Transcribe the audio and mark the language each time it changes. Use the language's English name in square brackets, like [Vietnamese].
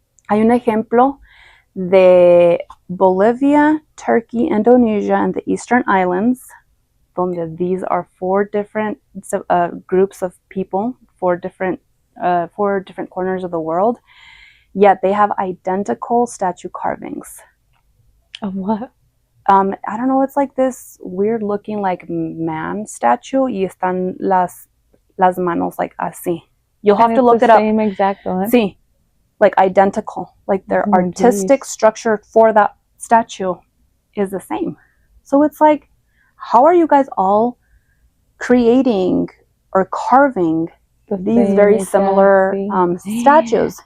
[Spanish] Hay un ejemplo de [English] Bolivia, Turkey, Indonesia, and the Eastern Islands, [Spanish] donde [English] these are 4 different groups of people, 4 different corners of the world, yet they have identical statue carvings. Of what? I don't know. It's like this weird looking like man statue, [Spanish] y están las manos [English] like [Spanish] así. [English] You'll have to look it up. Same exact one. [Spanish] Sí. [English] Like identical, like their artistic structure for that statue is the same. So it's like, how are you guys all creating or carving these very similar statues?